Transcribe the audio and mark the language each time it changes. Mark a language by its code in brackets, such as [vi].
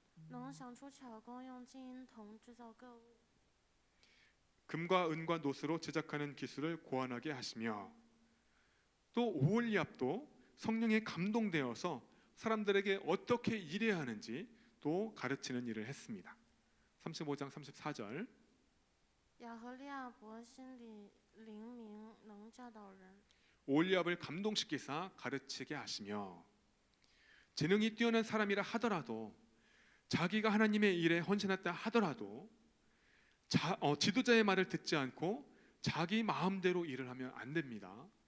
[zh] 能想出巧工，用金银铜制造各物。 [ko] 금과 은과 노스로 제작하는 기술을 고안하게 하시며 또 오홀리압도 성령에 감동되어서 사람들에게 어떻게 일해야 하는지 또 가르치는 일을 했습니다. 35장 34절. [zh] 亚和利亚伯心里灵明，能教导人。 [ko] 오홀리압을 감동시키사 가르치게 하시며 재능이 뛰어난 사람이라 하더라도 자기가 하나님의 일에 헌신했다 하더라도 지도자의 말을 듣지 않고 자기 마음대로 일을 하면 안 됩니다.